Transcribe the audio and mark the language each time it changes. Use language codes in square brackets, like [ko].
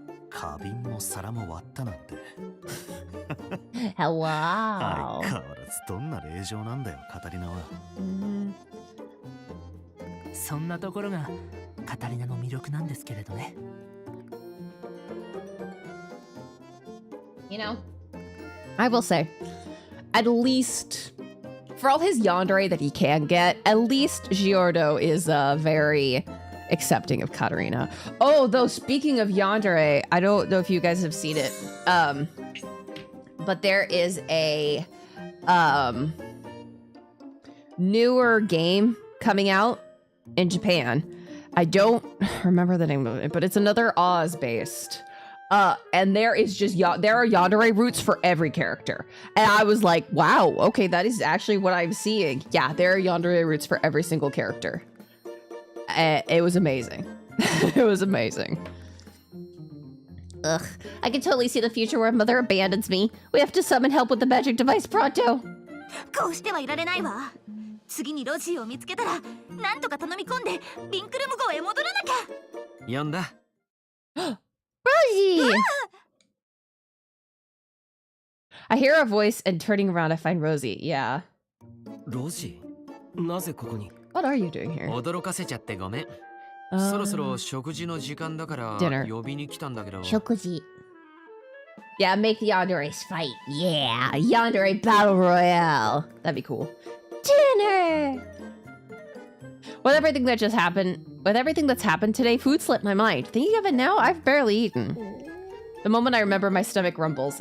[ja] 花瓶も皿も割ったなんて。 [en] Hello. [ja] 相変わらずどんな令嬢なんだよ、カタリナは。そんなところがカタリナの魅力なんですけれどね。 [en] You know, I will say, at least, for all his yandere that he can get, at least Giordo is very accepting of Catarina. Oh, though, speaking of yandere, I don't know if you guys have seen it, but there is a newer game coming out in Japan. I don't remember the name of it, but it's another Oz-based. And there are yandere roots for every character. And I was like, wow, okay, that is actually what I'm seeing. Yeah, there are yandere roots for every single character. It was amazing. It was amazing. Ugh, I can totally see the future where Mother abandons me. We have to summon help with the magic device pronto. [ja] こうしてはいられないわ。次にロジーを見つけたら、なんとか頼み込んでリンクルム号へ戻らなきゃ。呼んだ。 [en] Rosie! I hear a voice and turning around I find Rosie. Yeah. [ja] ロジー、なぜここに？ [en] What are you doing here? [ja] 驚かせちゃってごめん。そろそろ食事の時間だから呼びに来たんだけど。食事。 [en] Yeah, make the yanderes fight. Yeah, yandere battle royale. That'd be cool. Dinner! With everything that's happened today, food slipped my mind. Thinking of it now, I've barely eaten. The moment I remember, my stomach rumbles.